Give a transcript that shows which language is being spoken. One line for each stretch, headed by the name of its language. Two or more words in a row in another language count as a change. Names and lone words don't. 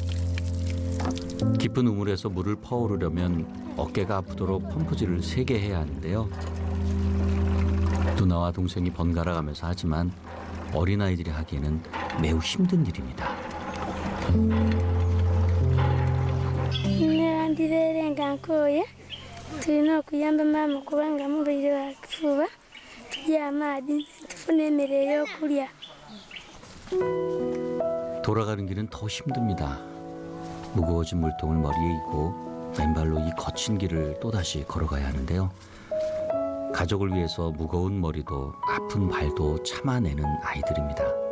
Korean: 깊은 우물에서 물을 퍼오르려면 어깨가 아프도록 펌프질을 3개 해야 하는데요. 누나와 동생이 번갈아 가면서 하지만 어린아이들이 하기에는 매우 힘든 일입니다. 내가 거야.
Ganda: tulina okuyamba maama kubanga mulwaire wa kifuba tujye amaadhi tufune emmere ey'okulya.
Korean: 돌아가는 길은 더 힘듭니다. 무거워진 물통을 머리에 이고 맨발로 이 거친 길을 또다시 걸어가야 하는데요. 가족을 위해서 무거운 머리도 아픈 발도 참아내는 아이들입니다.